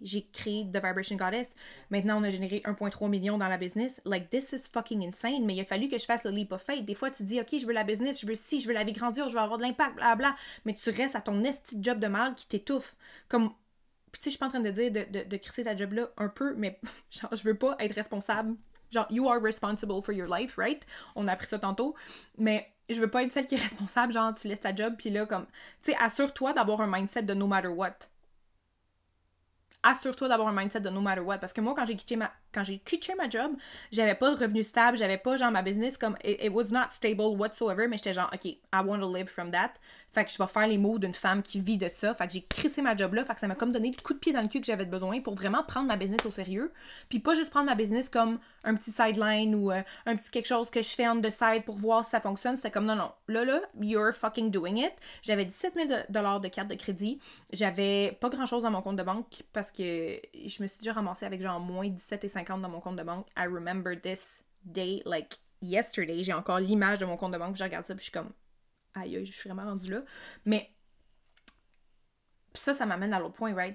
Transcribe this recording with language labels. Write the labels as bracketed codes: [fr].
[fr] J'ai créé The Vibration Goddess. Maintenant, on a généré 1,3 million dans la business. [en] Like, this is fucking insane, [fr] mais il a fallu que je fasse le leap of faith. Des fois, tu dis, OK, je veux la business, je veux ci, je veux la vie grandir, je veux avoir de l'impact, blablabla, mais tu restes à ton esti job de mal qui t'étouffe. Comme, puis tu sais, je suis pas en train de dire de crisser ta job-là un peu, mais genre, je veux pas être responsable. [en] Genre, you are responsible for your life, right? [fr] On a appris ça tantôt. Mais je veux pas être celle qui est responsable, genre, tu laisses ta job, puis là, comme... Tu sais, assure-toi d'avoir un mindset de [en] no matter what. [fr] Assure-toi d'avoir un mindset de no matter what. Parce que moi, quand j'ai quitté ma job, j'avais pas de revenu stable, j'avais pas, genre, ma business, comme... [en] It was not stable whatsoever, [fr] mais j'étais genre, OK, [en] I want to live from that. [fr] Fait que je vais faire les mots d'une femme qui vit de ça. Fait que j'ai crissé ma job là. Fait que ça m'a comme donné le coup de pied dans le cul que j'avais besoin pour vraiment prendre ma business au sérieux. Puis pas juste prendre ma business comme un petit sideline ou un petit quelque chose que je fais [en] on the side [fr] pour voir si ça fonctionne. C'était comme non. Là, [en] you're fucking doing it. [fr] J'avais 17 000 $ de carte de crédit. J'avais pas grand chose dans mon compte de banque parce que je me suis déjà ramassée avec genre moins 17,50 dans mon compte de banque. [en] I remember this day like yesterday. [fr] J'ai encore l'image de mon compte de banque. Je regarde ça puis je suis comme aïe, je suis vraiment rendue là. Mais ça m'amène à l'autre point, right?